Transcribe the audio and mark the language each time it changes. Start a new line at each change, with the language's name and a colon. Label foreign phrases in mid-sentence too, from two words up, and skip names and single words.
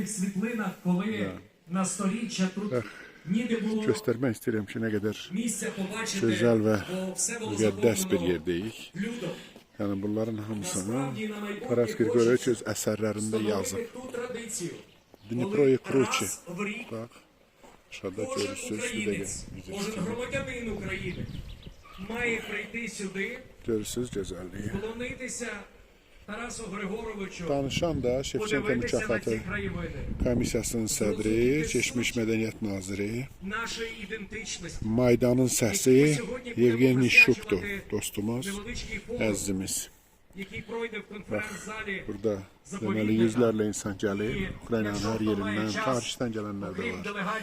Azerbaijani: Göstərmək istəyirəm ki, nə qədər gözəl və müqəddəs bir yerdəyik. Yəni bunların hamısını Taras Grigoryeviç öz əsərlərində yazıb. Dniproye Kruçi. Bax, aşağıda görürsünüz.
Ukrainian: Має прийти сюди, вклонитися Тарасу Григоровичу,
Azerbaijani: danışan da Şevçenko mükafatı komissiyasının sədri, keçmiş mədəniyyət naziri, Maydanın səsi Yevgeniy Şukdur, dostumuz, əzizimiz. Bax, burada deməli yüzlərlə insan gəlir, Ukraynanın hər yerindən, tarixdən gələnlər də var.